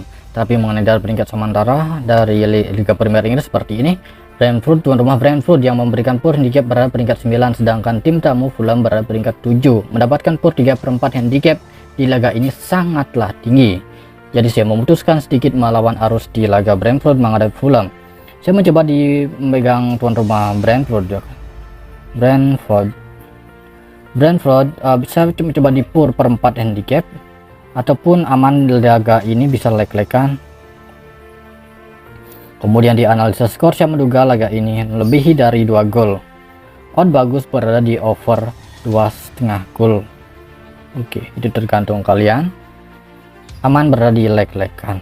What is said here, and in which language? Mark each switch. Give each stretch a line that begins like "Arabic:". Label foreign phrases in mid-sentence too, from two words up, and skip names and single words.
Indonesian: Tapi mengenai dari peringkat sementara dari Liga Premier Inggris seperti ini, Brentford, tuan rumah Brentford yang memberikan
English: power handicap
Indonesian: berada peringkat 9, sedangkan tim tamu Fulham berada peringkat 7, mendapatkan power 3/4 handicap di laga ini sangatlah tinggi. Jadi saya memutuskan sedikit melawan arus di laga Brentford menghadapi Fulham. Saya mencoba di memegang tuan rumah Brentford. Bisa coba di pur per 4 handicap ataupun aman laga ini bisa leg-legan. Kemudian di analisa skor saya menduga laga ini lebihi dari 2 gol. Odd bagus berada di over 2,5 gol. Oke, itu tergantung kalian. Aman berada di leg-legan.